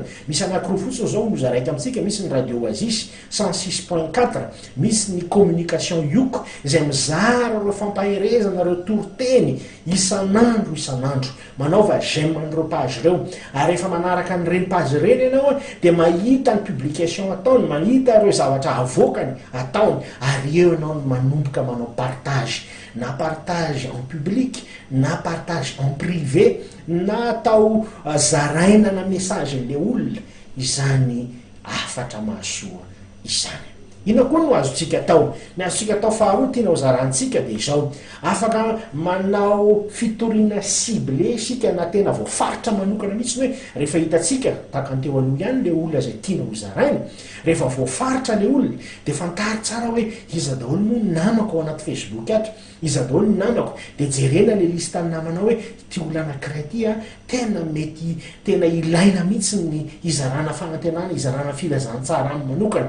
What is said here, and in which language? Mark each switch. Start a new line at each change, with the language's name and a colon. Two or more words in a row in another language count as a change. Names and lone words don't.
Malagasy: Misy anankiroa fotsiny zao moza raika amintsika, misy ny radio Oasis 106.4, misy ny communication youk izay mizara ireo fampaherezana ireo toriteny isan'andro manaova j'aime an'ireo page ireo. Ary rehefa manaraka n'ireny page ireny ianao dia mahita ny publication ataony, mahita ireo zavatra avoakany ataony, ary eo ianao no manomboka manao partage, na
French: partage en public,
Malagasy: na
French: partage en privé,
Malagasy: na atao zaraina na message le olona izany afatra mahasoa izany. Ina koa no azontsika atao? Ny azontsika atao faharoa tiana ho zarantsika dia izao, afaka manao fitoriana ciblé isika na tena voafaritra manokana mihitsy hoe rehefa hitantsika tahaka ny teo aloha ihany le olona izay tiana ho zaraina, rehefa voafaritra le olona dia fantary tsara hoe iza daholo moa ny namako ao anaty Facebook ato, iza daholo ny namako, dia jerena le listany namanao hoe ty olona anankiray ty tena mety tena ilaina mihitsy ny izarana fanantenana, izarana filazantsara amin'ny manokana.